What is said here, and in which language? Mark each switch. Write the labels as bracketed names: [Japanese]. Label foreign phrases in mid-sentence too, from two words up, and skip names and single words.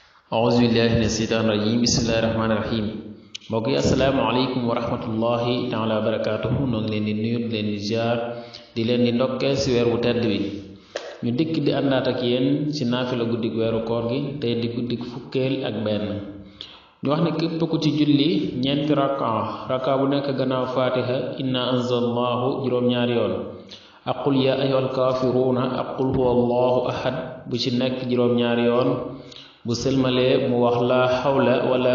[Arabic] أعوذ بالله من الشيطان الرجيم بسم الله الرحمن الرحيم [Wolof] mbokk yi [Arabic] السلام عليكم ورحمة الله تعالى وبركاته [Wolof] noo ngi leen di nuyu di leen di ziar di leen di ndokkeel si weer wu tedd wi ñu dikk di àndaat ak yéen si naafila guddik weeru koor gi tey di guddik fukkeel ak benn ñu wax ne képp ku ci julli ñeenti raka bu nekk gannaaw fatiha [Arabic] إنا أنزلناه [Wolof] juróom-ñaari yoon ak [Arabic] قل يا أيها الكافرون [Wolof] ak [Arabic] قل هو الله أحد [Wolof] bu ci nekk juróom-ñaari yoon bu selmalee mu wax [Arabic] لا حول ولا